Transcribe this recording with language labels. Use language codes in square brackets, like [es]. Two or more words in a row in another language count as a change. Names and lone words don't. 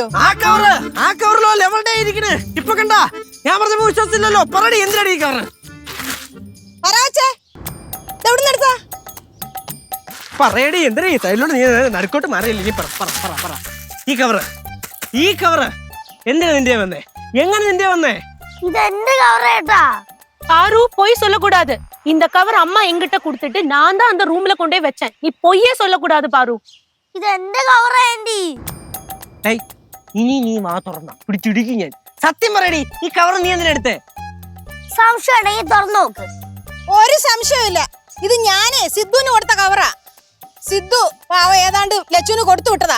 [ml] ആ കവറിലോ ലെവൽ ഇരിക്കണേ ഇപ്പൊ കണ്ടാ ഞാൻ പറഞ്ഞപ്പോ വിശ്വസിച്ചില്ലല്ലോ പറയടി എന്തിനാണ് ഈ കവറ് പറയടി എന്തിനാ ഈ സൈഡിലോട്ട് നീ നടുക്കോട്ട് മാറിയില്ലേ പറ ഈ കവറ് എന്തിനാ നിന്റെ വന്നേ എങ്ങനെ നിന്റെ വന്നേ ഇത് എന്റെ കവറേട്ടാ. [ta] பாரு பொய் சொல்லக்கூடாது. இந்த கவர் அம்மா எங்கிட்ட கொடுத்துட்டு நான் தான் அந்த ரூம்ல கொண்டே வச்சேன். நீ பொய்யே சொல்லக்கூடாது பாரு. [ml] ഇത് എന്റെ കവറാ ആന്റി. ഇനി നീ വാ തുറന്ന പിടിച്ചിടിക്കും ഞാൻ സത്യം പറയടി ഈ കവർ നീ എന്തിനാ എടുത്തേ സംശയം ഉണ്ടെങ്കിൽ തുറന്നു നോക്ക്. ഒരു സംശയമില്ല, ഇത് ഞാനേ സിദ്ധുവിന് കൊടുത്ത കവറാ. സിദ്ധു പാവ ഏതാണ്ട് ലച്ചുവിന് കൊടുത്തു വിട്ടതാ.